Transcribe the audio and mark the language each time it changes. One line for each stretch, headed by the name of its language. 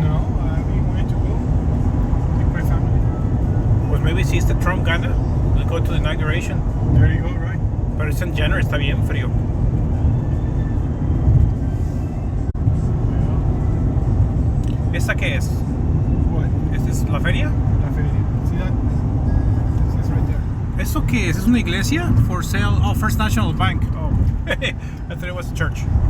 English: No, we wanted to go. Take my family.
Spanish: Pues
English: maybe
Spanish: si este Trump gana,
English: go to the inauguration. There you go, right?
Spanish: Pero es en January, está bien frío. ¿Esta qué es?
English: What?
Spanish: ¿Esta es la feria? La feria.
English: See that? It says right there.
Spanish: ¿Eso qué es? ¿Es una iglesia?
English: For sale? Oh, First National Bank. Oh, I thought it was a church.